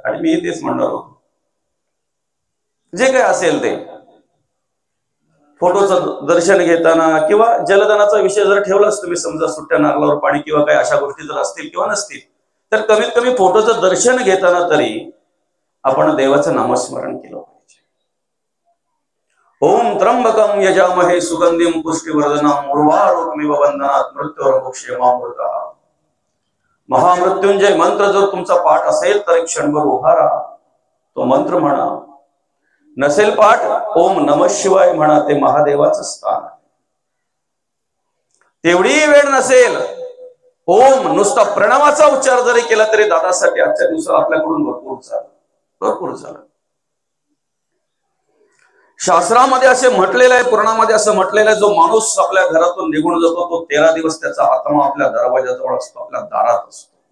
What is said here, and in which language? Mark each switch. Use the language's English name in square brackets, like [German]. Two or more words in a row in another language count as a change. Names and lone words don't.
[Marathi] आणि मी तेच म्हणणार होतो, जे काही असेल ते फोटोचं दर्शन घेताना किंवा जलदानाचा विषय जर ठेवलाच तुम्ही, समजा सुट्ट्या नारळावर पाणी किंवा काही अशा गोष्टी जर असतील किंवा नसतील, तर कमीत कमी फोटोचं दर्शन घेताना तरी आपण देवाचं नामस्मरण केलं पाहिजे. [Sanskrit] ओम त्र्यंबकम यजामहे सुगंधिम पुष्टिवर्धनम उर्वारुकमिव बंधनात् मृत्योर्मुक्षयमामृतः. [Marathi] महामृत्युंजय मंत्र जर तुमचा पाठ असेल तर एक क्षणभर उभा राहा, तो मंत्र म्हणा. नसेल पाठ, [Sanskrit] ओम नमः शिवाय [Marathi] म्हणा, ते महादेवाचं स्थान आहे. तेवढी वेळ नसेल, ओम नुसता प्रणवाचा उच्चार जरी केला तरी दादासाठी आजच्या दिवसात आपल्याकडून भरपूर झालं, भरपूर झालं. शास्त्रामध्ये असे म्हटलेलं आहे, पुराणामध्ये असं म्हटलेलं आहे, जो माणूस आपल्या घरातून निघून जातो तो 13 दिवस त्याचा आत्मा आपल्या दरवाजाजवळ असतो, आपल्या दारात असतो.